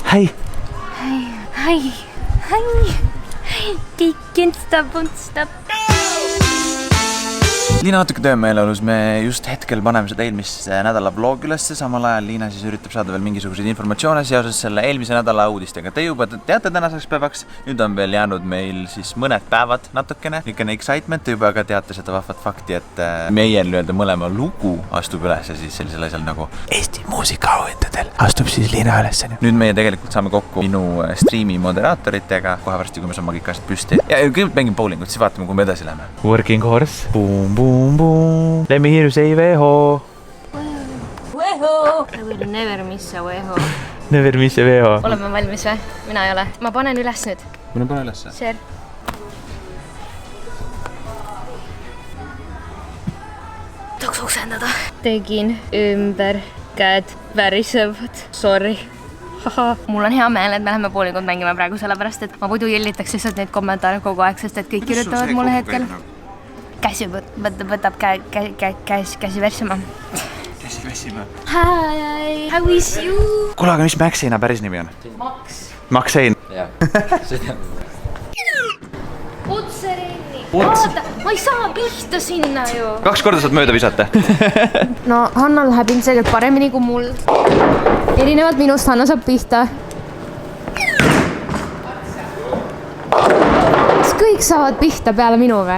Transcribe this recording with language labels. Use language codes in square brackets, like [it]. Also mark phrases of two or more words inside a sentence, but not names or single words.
[et] Hei. [en] They can't stop. [et] Liina natuke töömeeleolus, me just hetkel paneme seda eelmise nädala vlog ülesse, samal ajal Liina siis üritab saada veel mingisuguseid informatsioone seoses selle eelmise nädala uudistega. Te juba teate tänaseks päevaks, nüüd on veel jäänud meil siis mõned päevad natukene, niisugune excitement, te juba ka teate seda vahvat fakti, et meie mõlema lugu astub üles siis sellisel asjal nagu Eesti muusikaauhindadel astub siis Liina üles. Nüüd meie tegelikult saame kokku minu striimi moderaatoritega, kohe varsti, kui me saame kõik asjad püsti. Ja kõigepealt mängime bowlingut, siis vaatame, kui me edasi läheme. [en] Working horse, boom, boom. Let me hear you say Veho. I will never miss a Veho. Never miss a Veho. [et] Oleme valmis või? Mina ei ole. Ma panen üles nüüd. Mina panen ülesse. Share. Tahaks oksendada. Tegin ümber käed värisevad. Sorry. Mul on hea meel, et me läheme bowlingut mängima praegu sellepärast, et ma muidu jellitaks lihtsalt neid kommentaare kogu aeg, sest et kõik kirjutavad mulle hetkel. Käsi võtab käsi värsima. Käsi värsima. [en] Hi, how is you? [et] Kuule, aga mis Maxina päris nimi on? Maxein. Jah, see teab. Otserenni. Vaata, ma ei saa pihta sinna ju. 2 korda saad mööda visata. No, Hanna läheb ilmselgelt paremini kui mul. Erinevalt minust Hanna saab pihta. Kas kõik saavad pihta peale minu või?